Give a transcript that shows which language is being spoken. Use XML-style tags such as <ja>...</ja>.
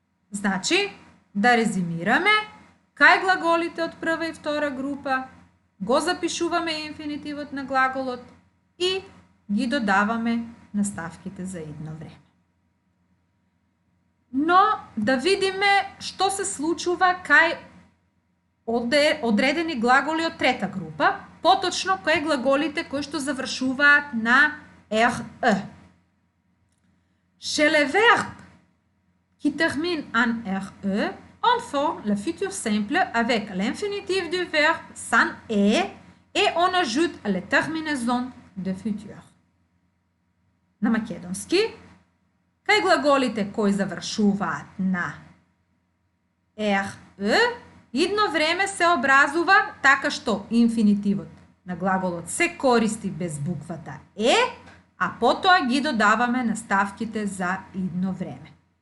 <mk>Значи, да резимираме, кај глаголите од прва и втора група го запишуваме инфинитивот на глаголот и ги додаваме наставките за идно време. Но да видиме што се случува кај одредени глаголи од трета група, поточно кај глаголите кои што завршуваат на RE.</mk> <fr>Chez les verbes qui terminent en RE, on forme le futur simple avec l'infinitif du verbe sans e et on ajoute les terminaisons de futur.</fr> <mk>На македонски, кај глаголите кои завршуваат на RE, идно време се образува така што инфинитивот на глаголот се користи без буквата е, а потоа ги додаваме наставките за идно време.</mk>